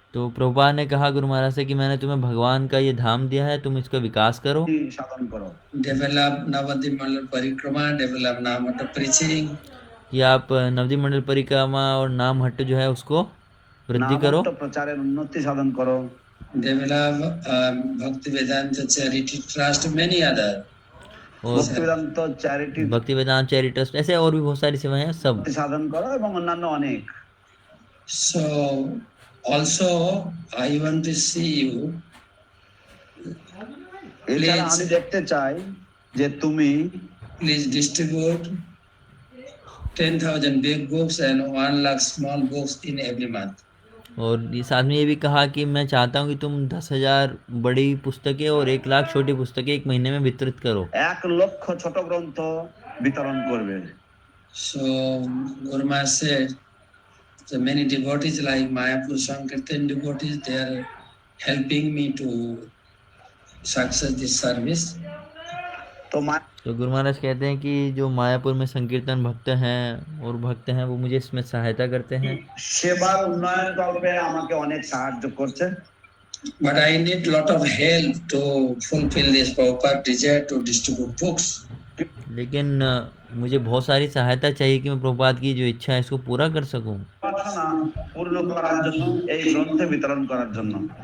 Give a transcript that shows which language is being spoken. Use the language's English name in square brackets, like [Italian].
[Hindi] तो प्रभुपाद ने कहा गुरु महाराज से कि मैंने तुम्हें भगवान का ये धाम दिया है, तुम इसका विकास करो, साधन करो। [English] Develop Navadip Mandal Parikrama, develop Namata preaching. [Hindi] कि आप नवदीप मंडल परिक्रमा और नाम हट्ट जो है उसको वृद्धि करो, प्रचार उन्नति साधन करो। [English] develop Bhakti Vedanta Charity Trust, many other. [Hindi] और [Bangla] ভক্তি বেদান্ত চ্যারিটি [Hindi] भक्ति वेदांत चैरिटी ट्रस्ट, ऐसे और भी बहुत सारी सेवाएं हैं सब। [Bangla] সাধন করা এবং অন্যান্য অনেক। [English] So also I want to see you. [Bangla] এছাড়া আমি দেখতে চাই যে তুমি [English] Please distribute 10,000 big books and 1 lakh small books in every month. [Hindi] और इस आदमी ये भी कहा कि मैं चाहता हूँ कि तुम 10,000 बड़ी पुस्तकें और 1 लाख छोटी पुस्तकें एक महीने में वितरित करो। [Bangla] 1 লক্ষ ছোট গ্রন্থ বিতরণ করবে। [English] So Guru Maharaj said, so many devotees like Mayapur Sankirtan devotees, they are helping me to success this service. [Bangla] তো [Hindi] तो गुरु महाराज कहते हैं कि जो मायापुर में संकीर्तन भक्त हैं और भक्त हैं वो मुझे इसमें सहायता करते हैं। [Bangla] সেবার উন্নয়ন কল্পে আমাকে অনেক সাহায্য করছে। [English] But I need lot of help to fulfill this Prabhupada desire to distribute books. [Hindi] लेकिन मुझे बहुत सारी सहायता चाहिए कि मैं प्रभुपाद की जो इच्छा है इसको पूरा कर सकूं। [Bangla] বাসনা পূর্ণ করার জন্য এই গ্রন্থ বিতরণ করার জন্য।